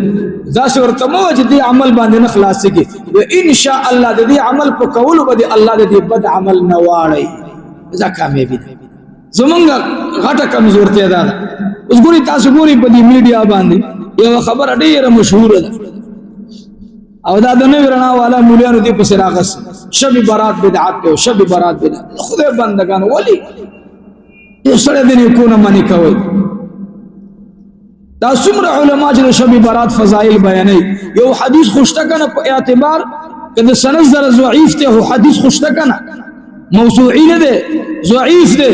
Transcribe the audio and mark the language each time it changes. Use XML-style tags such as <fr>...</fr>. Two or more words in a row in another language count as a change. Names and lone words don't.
<ps>داسې ورته مه وایه چې دې عمل باندې نه خلاصېږي. انشاءالله د دې عمل په کولو به الله د دې بد عمل نه واړی. دا کامیابي ده. زمونږ غټه کمزورتیا دا ده. اوس ګورئ تاسو ګورئ په دې میډیا باندې یوه خبره ډېره مشهوره ده او دا د نوي رڼا والا مولیانو دې پسې راغسي، شب برات بدعت دی او شب برات بدعت. خدای بندګانو ولې یو سړی د نیکو نه منې کوئ؟ دا څومره علما چې د شب برات فضایل بیانوي. یو حدیث خو شته که نه په اعتبار که د سند سره ضعیف دی، خو حدیث خو شته که نه، موضوعي نه دی، ضعیف دی.</ps>